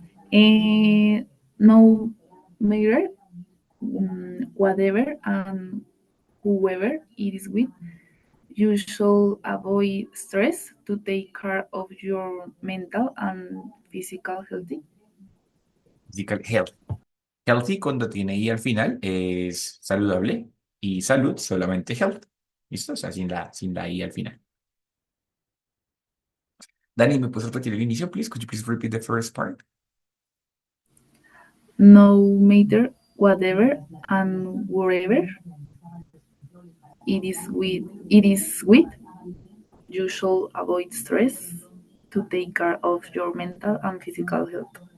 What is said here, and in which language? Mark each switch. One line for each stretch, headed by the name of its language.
English: No matter whatever and whoever it is with, you should avoid stress to take care of your mental and physical healthy. Physical health.
Spanish: Healthy cuando tiene I al final es saludable y salud solamente health. ¿Listo? O sea, sin la I al final. Dani, ¿me puedes repetir el inicio, please?
English: Could you please repeat the first part? No matter whatever and wherever it is with, you should avoid stress to take care of your mental and physical health.